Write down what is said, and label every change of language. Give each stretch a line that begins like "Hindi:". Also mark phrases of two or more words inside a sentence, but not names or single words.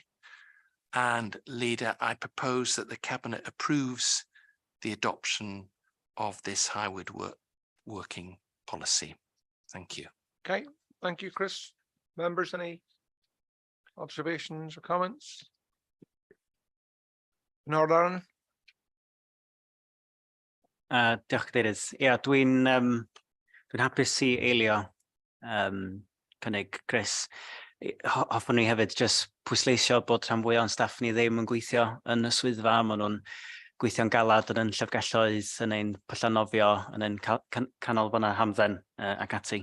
English: And Leader, I propose that the Cabinet approves the adoption of this hybrid working policy. Thank you. Okay, thank you, Chris. Members, any observations or comments? No, Darren?
Welsh: Diolch Cadeirydd. Ie, dwi'n hapus i eilio cynnig Chris. Hoffwn ni hefyd jyst pwysleisio bod rhan fwyaf o'n staff ni ddim yn gweithio yn y swyddfa. Maen nhw'n gweithio'n galad yn llyfgelloedd, yn ein pyllanofio, yn ein canolfannau hamdden ac ati.